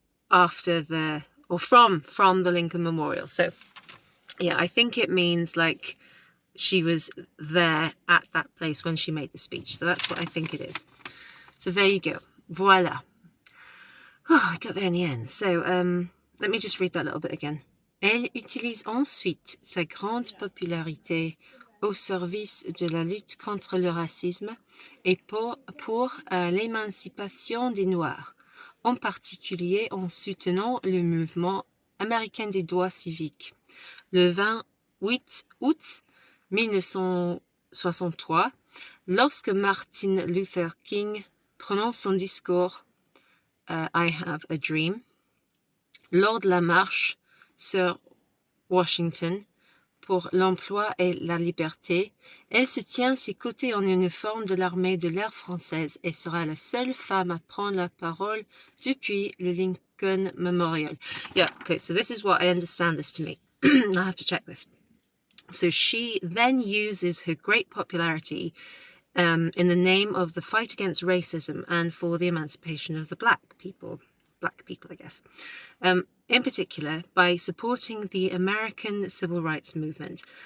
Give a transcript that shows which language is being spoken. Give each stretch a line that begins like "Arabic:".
English: After the, or from the Lincoln Memorial. So yeah, I think it means, like, she was there at that place when she made the speech. So that's what I think it is. So there you go. Voila. Oh, I got there in the end. So let me just read that little bit again.
French: Elle utilise ensuite sa grande popularité au service de la lutte contre le racisme et pour l'émancipation des Noirs, en particulier en soutenant le mouvement américain des droits civiques. Le 28 août 1963, lorsque Martin Luther King prononce son discours I Have a Dream, lors de la marche sur Washington pour l'emploi et la liberté, elle se tient à ses côtés en uniforme de l'armée de l'air française et sera la seule femme à prendre la parole depuis le Lincoln Memorial.
English: Yeah, okay, so this is what I understand this to mean. I have to check this. So she then uses her great popularity in the name of the fight against racism and for the emancipation of the black people, black people, I guess. In particular, by supporting the American Civil Rights Movement.